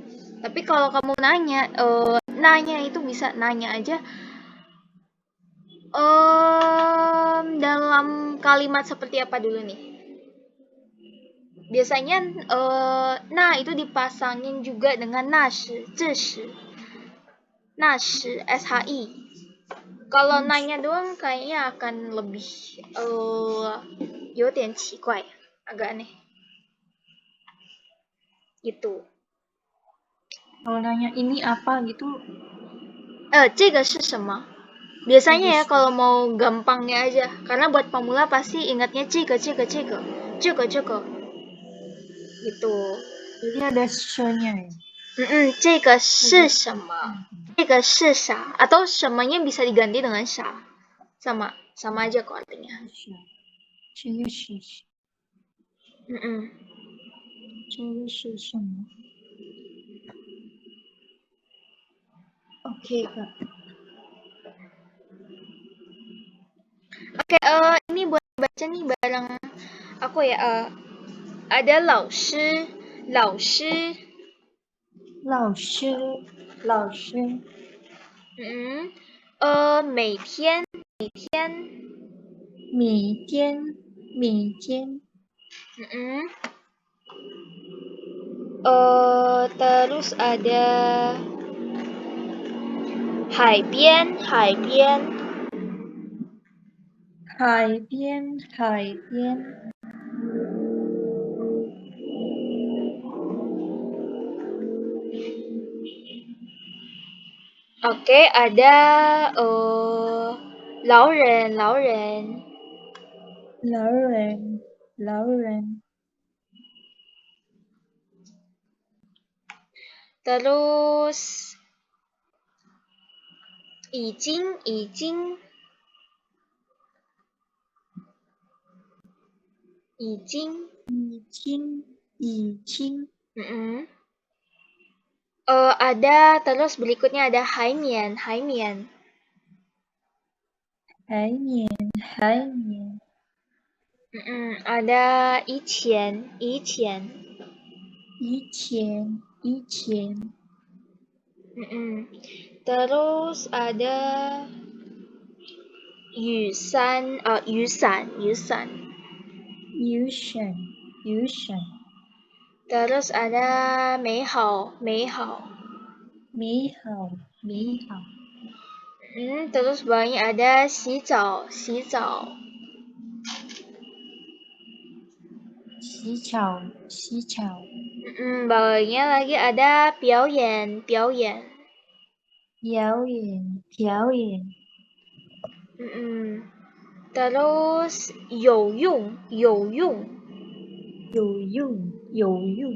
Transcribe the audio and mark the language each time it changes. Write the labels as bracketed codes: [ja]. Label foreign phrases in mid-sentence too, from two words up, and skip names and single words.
[id] Tapi kalau kamu nanya itu bisa nanya aja dalam kalimat seperti apa dulu nih? Biasanya nah itu dipasangin juga dengan nashi, zhi, nashi, shi. Kalau nanya doang kayaknya akan lebih [zh] 有点奇怪, [id] agak aneh. Gitu. Kalau nanya ini apa gitu, [zh] 这个是什么? [id] Biasanya ya kalau mau gampangnya aja, karena buat pemula pasti ingatnya 这个 gitu. jadi ada sh-nya ya. [zh] 这个是什么? 这个是啥? [id] Atau 什么 nya bisa diganti dengan 啥? Sama aja kok artinya. [zh] 这个是什么 ？ [id] Oke Kak. Oke, ini buat baca nih bareng aku ya. Ada 老师 [zh] 老师每天每天 [id] terus ada 海边 [zh] 海边 [id] Oke, ada 老人 [zh] 老人 [id] terus 已经 [zh] 已经 [id] ada terus berikutnya ada 海绵 [zh] 海绵 [id] ada 以前 [zh] 以前 [id] terus ada [zh] 雨伞雨伞雨伞。 Yuan. Yuan. [id] Terus ada [zh] 美好美好。美好美好。 [id] Terus bawahnya ada [zh] 洗澡洗澡。洗巧洗巧。 [id] Bawahnya lagi ada [zh] 表演表演。表演表演。 Terus 有用有用。有用有用。